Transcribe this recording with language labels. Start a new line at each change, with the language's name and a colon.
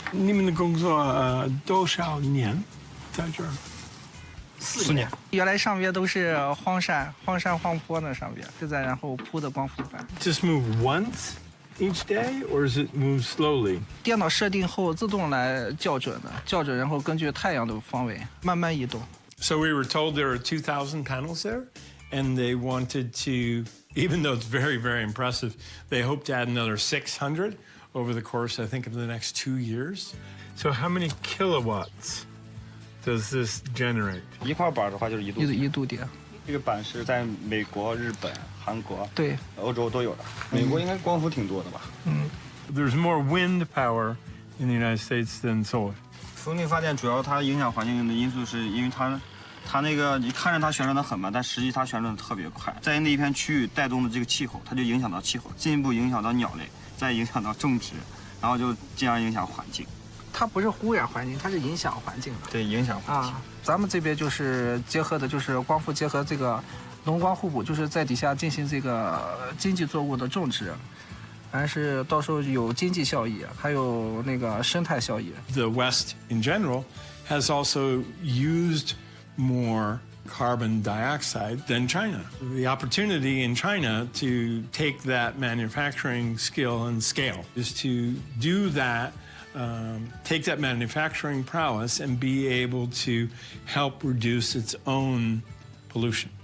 Chinese: 你们的工作多少年在这儿？4年。原来上边都是荒山荒坡那上边，现在然后铺的光伏板。
English: Just move once each day, or does it move slowly?
Chinese: 电脑设定后自动来校准的，校准然后根据太阳的方位慢慢移动。
English: So we were told there are 2,000 panels there, and they wanted to, even though it's very, very impressive, they hope to add another 600 over the course, I think, of the next 2 years. So how many kilowatts does this generate?
Chinese: 一块板的话就是 1度电。这个板是在美国、日本、韩国、对，欧洲都有的。美国应该光伏挺多的吧？
English: There's more wind power in the United States than solar.
Chinese: 风力发电主要它影响环境的因素，是因为它那个你看着它旋转的很慢，但实际它旋转的特别快。在那一片区域带动的这个气候，它就影响到气候，进一步影响到鸟类，再影响到种植，然后就进而影响环境。它不是污染环境，它是影响环境的。对，影响环境。咱们这边就是结合的，就是光伏结合这个农光互补，就是在底下进行这个经济作物的种植，还是到时候有经济效益，还有那个生态效益。
English: The West in general has also used more carbon dioxide than China. The opportunity in China to take that manufacturing skill and scale is to do that, take that manufacturing prowess and be able to help reduce its own pollution.